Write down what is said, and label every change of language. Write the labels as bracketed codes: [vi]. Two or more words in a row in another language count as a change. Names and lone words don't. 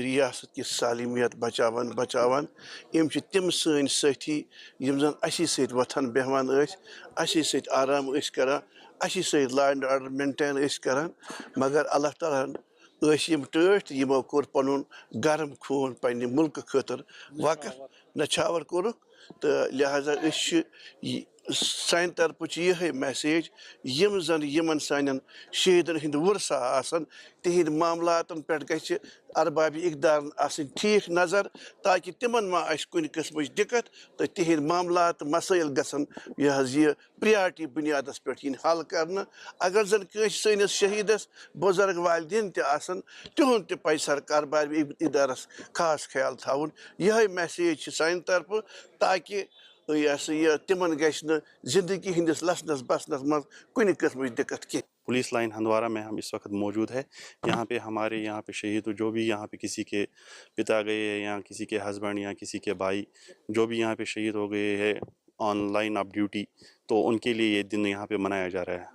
[ks] रियासत की सालिमियत बचावन बचावन यम तिम सन साथी यम जन असी सत वथन बेहवान असी सत आराम करान असी सत [en] law and order maintain [ks] करान, मगर अल्लाह ताला यम टठ यमो कोर पन गरम खून पन्ने मुल्क खतर वक़्फ नछावर कोर। तो लिहाजा सान तरफ यह मैसेज यम जन यमन सान शहीदन हंद वुरसा आसन तिहिंद मामलातन पे गछ अरबाबी इक़दारन आसन ठीक नजर, ताकि तिमन मा आस कुन किस्मच दिक्कत तो तिहिंद मामलात मसाइल गसन यह प्रियारिटी बुनियादस पे हल करना। अगर जन कस सनिस शहीदस बुजुर्ग वालिदैन तहन तिहुंद तह पज सरकार बार इदारस खास ख्याल थवन। यह मैसेज सान तरफ, ताकि यह तिमन गश्न जिंदगी हंदिस लसनस बसनस मज कुन किस्म दिक्कत की। [hi] पुलिस लाइन हंदवारा में हम इस वक्त मौजूद है। यहाँ पे हमारे यहाँ पे शहीद जो भी यहाँ पे किसी के पिता गए हैं या किसी के हस्बैंड या किसी के भाई जो भी यहाँ पे शहीद हो गए हैं [en] on line of duty, [hi] तो उनके लिए ये दिन यहाँ पे मनाया जा रहा है।